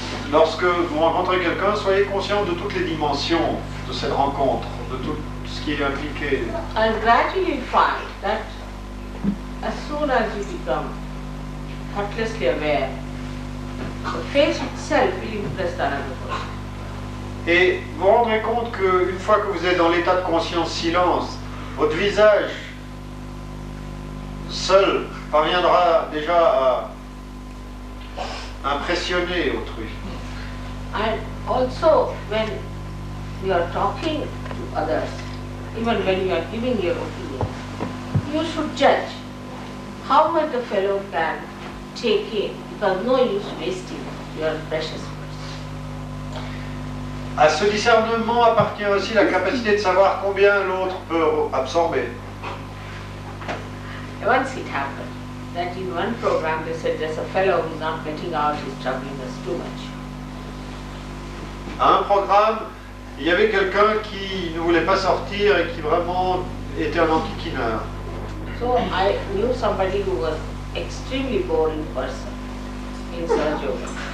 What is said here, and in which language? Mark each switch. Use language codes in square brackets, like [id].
[fr] Lorsque vous rencontrez quelqu'un, soyez conscient de toutes les dimensions de cette rencontre, de tout ce qui est impliqué. [en] And gradually you find that as soon as you become thoughtlessly aware, the face itself will impress the other person. [fr] Et vous vous rendrez compte qu'une fois que vous êtes dans l'état de conscience silence, votre visage seul parviendra déjà à impressionner autrui. [en] And also when you are talking to others, even when you are giving your opinion, you should judge how much the fellow can take in, because no use wasting your precious words. [fr] À ce discernement appartient aussi la capacité de savoir combien l'autre peut absorber. [en] Once it happened that in one program they said there's a fellow who's not getting out, he's troubling us too much. [fr] À un programme, il y avait quelqu'un qui ne voulait pas sortir et qui vraiment était un enquiquineur. [en] So I knew somebody who was extremely boring person in Sahaja Yoga.